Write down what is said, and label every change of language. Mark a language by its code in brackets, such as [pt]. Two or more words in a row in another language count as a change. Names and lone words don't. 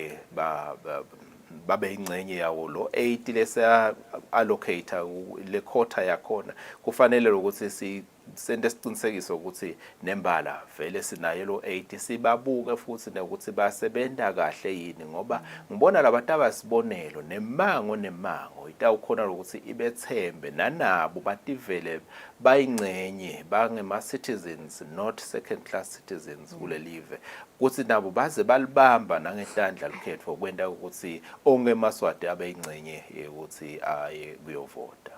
[ss] babe ingcenye yawo lo 8 lesa allocate le quota yakhona kufanele ukuthi sente siqinisekiso ukuthi nembala vele sinayo lo 8 sibabuke futhi ukuthi basebenza kahle yini ngoba ngibona labantu abasibonelo nemango itawukhona ukuthi ibethembe nanabo bativele bayingcenye bangema [en] citizens not second class citizens [ss] kule live ukuthi nabo baze balibamba nangetandla likhetho kwenda ukuthi ongemaswati abeyingcenye ukuthi aye kuyovota.